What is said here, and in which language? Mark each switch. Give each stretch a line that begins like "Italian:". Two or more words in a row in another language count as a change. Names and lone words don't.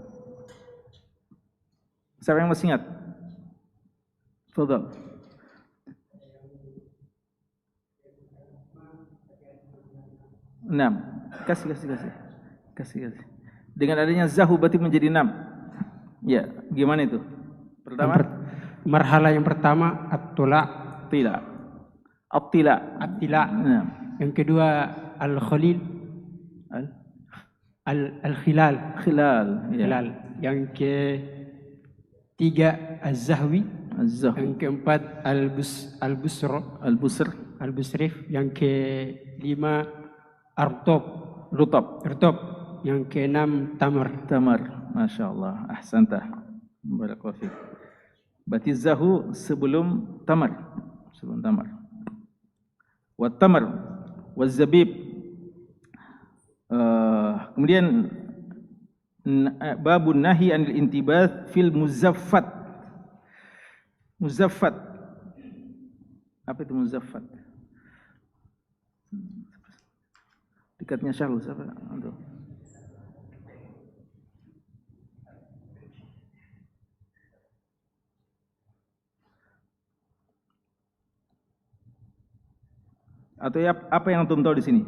Indonesian: Siapa yang masih ingat? Fadhal. Enam. Kasih. Dengan adanya zahu berarti menjadi 6. Ya, gimana itu? Pertama, marhala yang pertama at-tula. Tila. At-tila. At-tila. Nah. Yang kedua al-khalil. Al-khilal. Khilal. Ya. Khilal. Yang ketiga az-zahwi. Az-zahu. Yang keempat al-busr. Al-busr. Al-busrif. Yang kelima Rutab. Yang keenam tamar.
Arabic: ما شاء الله. أحسنت. بارك الله فيك.
Indonesian: Berarti zahu sebelum tamar.
Arabic: وتمر وزبيب. Kemudian باب النهي عن الانتباذ في المزفت.
Indonesian: Muzaffat. Apa itu muzaffat? Dekatnya Syahrul siapa? Untuk atau ya, apa yang antum tahu di sini?